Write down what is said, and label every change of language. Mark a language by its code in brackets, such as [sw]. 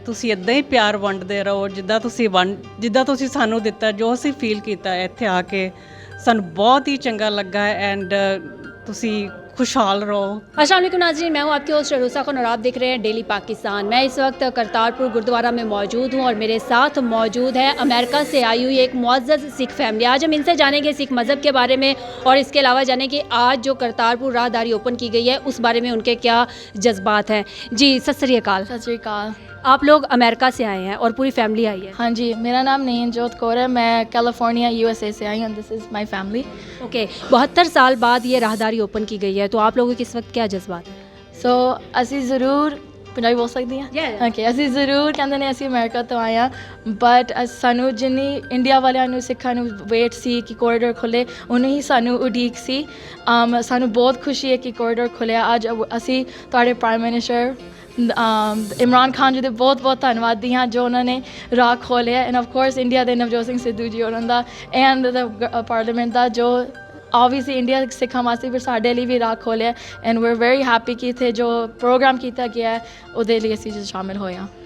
[pa] ਤੁਸੀਂ ਇਦਾਂ ਹੀ ਪਿਆਰ ਵੰਡਦੇ ਰਹੋ ਜਿੱਦਾਂ ਤੁਸੀਂ ਸਾਨੂੰ ਦਿੱਤਾ, ਜੋ ਅਸੀਂ ਫੀਲ ਕੀਤਾ ਇੱਥੇ ਆ ਕੇ ਸਾਨੂੰ बहुत ही चंगा लगा है। एंड तुसी खुशहाल रहो। [hi] अस्सलाम वालेकुम नाज़रीन, मैं हूँ आपकी होस्ट रूसा खान और आप देख रहे हैं डेली पाकिस्तान। मैं इस वक्त करतारपुर गुरुद्वारा में मौजूद हूँ और मेरे साथ मौजूद है अमेरिका से आई हुई एक मुअज़्ज़ज़ सिख फैमिली। आज हम इनसे जानेंगे सिख मज़हब के बारे में और इसके अलावा जानेंगे आज जो करतारपुर राहदारी ओपन की गई है उस बारे में उनके क्या जज्बात हैं। जी सत श्री अकाल। सत श्री अकाल। आप लोग अमेरिका से आए हैं और पूरी फैमिली आई है? हाँ जी, मेरा नाम नयनजोत कौर है, मैं कैलिफोर्निया यूएसए से आई हूँ। [en] This is my family. [hi] Okay, 72 साल बाद ये राहदारी ओपन की गई है, तो आप लोगों के इस वक्त क्या जज्बात हैं? [pa] सो ਅਸੀਂ ਜ਼ਰੂਰ ਪੰਜਾਬੀ ਬੋਲ ਸਕਦੀ ਹਾਂ? ਓਕੇ, ਅਸੀਂ ਜ਼ਰੂਰ ਕਹਿੰਦੇ ਨੇ ਅਸੀਂ ਅਮਰੀਕਾ ਤੋਂ ਆਏ ਹਾਂ, ਬਟ ਸਾਨੂੰ ਜਿੰਨੀ ਇੰਡੀਆ ਵਾਲਿਆਂ ਨੂੰ ਸਿੱਖਾਂ ਨੂੰ ਵੇਟ ਸੀ ਕਿ ਕੋਰੀਡੋਰ ਖੁੱਲ੍ਹੇ, ਉਨੀ ਹੀ ਸਾਨੂੰ ਉਡੀਕ ਸੀ। ਸਾਨੂੰ ਬਹੁਤ ਖੁਸ਼ੀ ਹੈ ਕਿ ਕੋਰੀਡੋਰ ਖੁੱਲ੍ਹਿਆ। ਅੱਜ ਅਸੀਂ ਤੁਹਾਡੇ ਪ੍ਰਾਈਮ ਮਿਨਿਸਟਰ ਇਮਰਾਨ ਖਾਨ ਜੀ ਦੇ ਬਹੁਤ ਬਹੁਤ ਧੰਨਵਾਦੀ ਹਾਂ ਜੋ ਉਹਨਾਂ ਨੇ ਰਾਹ ਖੋਲ੍ਹਿਆ, ਐਂਡ ਆਫ ਕੋਰਸ ਇੰਡੀਆ ਦੇ ਨਵਜੋਤ ਸਿੰਘ ਸਿੱਧੂ ਜੀ ਉਹਨਾਂ ਦਾ ਐਂਡ ਦਾ ਪਾਰਲੀਮੈਂਟ ਦਾ ਜੋ obviously ਇੰਡੀਆ ਸਿੱਖਾਂ ਵਾਸਤੇ ਫਿਰ ਸਾਡੇ ਲਈ ਵੀ ਰਾਹ ਖੋਲ੍ਹਿਆ, [en] and we are very happy [pa] ਕਿ ਇੱਥੇ ਜੋ ਪ੍ਰੋਗਰਾਮ ਕੀਤਾ ਗਿਆ ਉਹਦੇ ਲਈ ਅਸੀਂ ਸ਼ਾਮਿਲ ਹੋਏ ਹਾਂ।